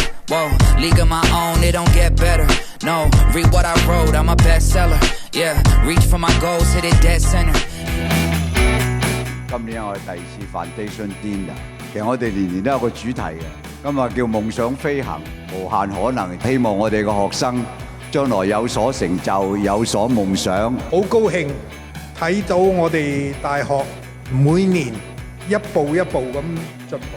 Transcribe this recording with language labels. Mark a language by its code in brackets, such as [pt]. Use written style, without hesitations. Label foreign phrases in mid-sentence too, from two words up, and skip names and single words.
[en] Whoa, league of my own, it don't get better. No, read what I wrote, I'm a bestseller. Yeah, reach for my goals, hit it dead center. [yue] 今年我哋第2次 Foundation Dinner， 其實我哋年年都有個主題嘅，今日叫夢想飛行，無限可能。希望我哋嘅學生將來有所成就，有所夢想。好高興睇到我哋大學每年一步一步咁進步。